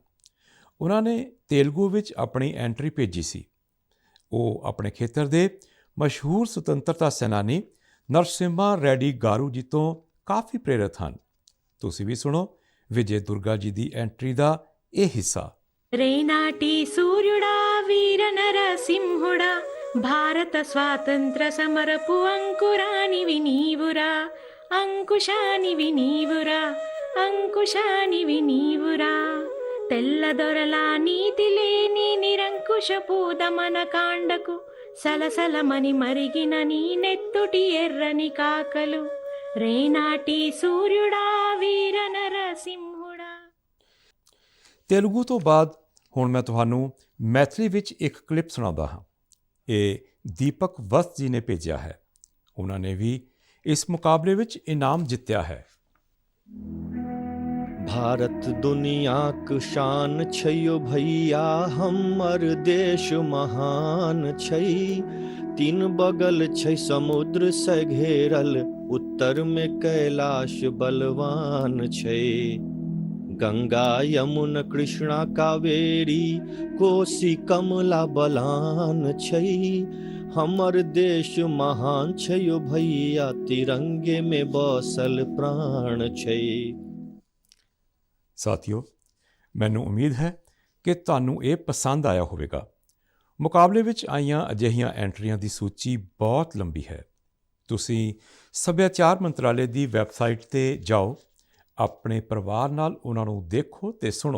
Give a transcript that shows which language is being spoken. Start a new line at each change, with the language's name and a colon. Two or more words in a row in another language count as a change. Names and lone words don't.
Punjabi: ਉਹਨਾਂ ਨੇ ਤੇਲਗੂ ਵਿੱਚ ਆਪਣੀ ਐਂਟਰੀ ਭੇਜੀ ਸੀ। ਉਹ ਆਪਣੇ ਖੇਤਰ ਦੇ ਮਸ਼ਹੂਰ ਸੁਤੰਤਰਤਾ ਸੈਨਾਨੀ ਨਰਸਿਮਹਾ ਰੈਡੀ ਗਾਰੂ ਜੀ ਤੋਂ ਕਾਫੀ ਪ੍ਰੇਰਿਤ ਹਨ। ਤੁਸੀਂ ਵੀ ਸੁਣੋ ਵਿਜੇ ਦੁਰਗਾ ਜੀ ਦੀ ਐਂਟਰੀ ਦਾ ਇਹ ਹਿੱਸਾ।
Telugu: రేనాటి సూర్యుడా వీర నరసింహుడా భారత స్వాతంత్ర సమరపు అంకురానివి నీవురా అంకుశానివి నీవురా అంకుశానివి నీవురా తెల్లదొరల నీతి లేని నిరంకుశపు దమన కాండకు సలసలమని మరిగిన నీ నెత్తుటి ఎర్రని కాకలు రేనాటి సూర్యుడా వీర నరసింహుడా।
Punjabi: ਤੇਲਗੂ ਤੋਂ ਬਾਅਦ ਹੁਣ ਮੈਂ ਤੁਹਾਨੂੰ ਮੈਥਲੀ ਵਿੱਚ ਇੱਕ ਕਲਿੱਪ ਸੁਣਾਉਂਦਾ ਹਾਂ। ਇਹ ਦੀਪਕ ਵਸਤ ਜੀ ਨੇ ਭੇਜਿਆ ਹੈ। ਉਹਨਾਂ ਨੇ ਵੀ ਇਸ ਮੁਕਾਬਲੇ ਵਿੱਚ ਇਨਾਮ ਜਿੱਤਿਆ ਹੈ।
Maithili: भारत दुनियाक शान छैयो भैया हमर देश महान छै। तीन बगल छै समुद्र से घेरल, उत्तर में कैलाश बलवान छै। गंगा यमुना कृष्णा कावेरी कोसी कमला बलान छै। हमर देश महान छैयो भैया, तिरंगे में बसल प्राण छै।
Punjabi: ਸਾਥੀਓ, ਮੈਨੂੰ ਉਮੀਦ ਹੈ ਕਿ ਤੁਹਾਨੂੰ ਇਹ ਪਸੰਦ ਆਇਆ ਹੋਵੇਗਾ। ਮੁਕਾਬਲੇ ਵਿੱਚ ਆਈਆਂ ਅਜਿਹੀਆਂ ਐਂਟਰੀਆਂ ਦੀ ਸੂਚੀ ਬਹੁਤ ਲੰਬੀ ਹੈ। ਤੁਸੀਂ ਸੱਭਿਆਚਾਰ ਮੰਤਰਾਲੇ ਦੀ ਵੈਬਸਾਈਟ 'ਤੇ ਜਾਓ, ਆਪਣੇ ਪਰਿਵਾਰ ਨਾਲ ਉਹਨਾਂ ਨੂੰ ਦੇਖੋ ਤੇ ਸੁਣੋ।